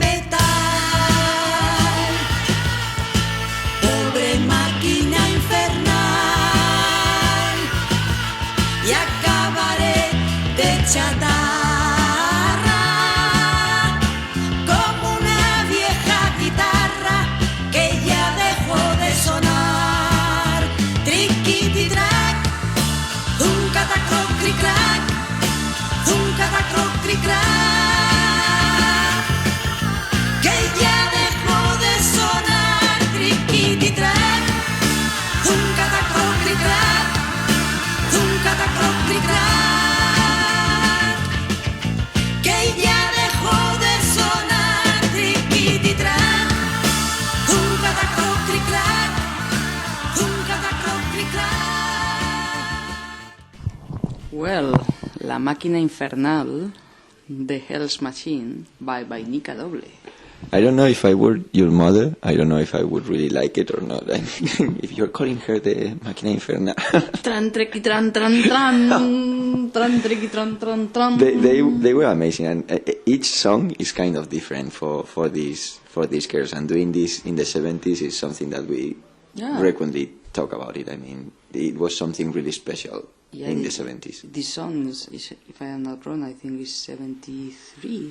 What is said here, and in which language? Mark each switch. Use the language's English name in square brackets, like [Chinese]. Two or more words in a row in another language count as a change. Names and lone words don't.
[Spanish] metal, pobre máquina infernal, y acabaré de chatarra como una vieja guitarra que ya dejó de sonar. Triquiti-trac, zum-catacroc-cric-crac, zum-catacroc-cric-crac, que ya dejó de sonar. Triquiti-trac, zum-catacroc-cric-crac, zum-catacroc-cric-crac, que ya dejó de sonar. Triquiti-trac, zum-catacroc-cric-crac, zum-catacroc-cric-crac. [English] Well, La Máquina Infernal, The Hell's Machine, by Nica Doble. I don't know if I were your mother, I don't know if I would really like it or not. I mean, if you're calling her the Máquina Infernal. Tran, trequi, tran, tran, tran. Tran, trequi, tran, tran, tran. They were amazing, and each song is kind of different for these girls, and doing this in the 70s is something that we frequently talk about it. I mean, it was something really special in the 70s. This song is, if I am not wrong, I think is 73.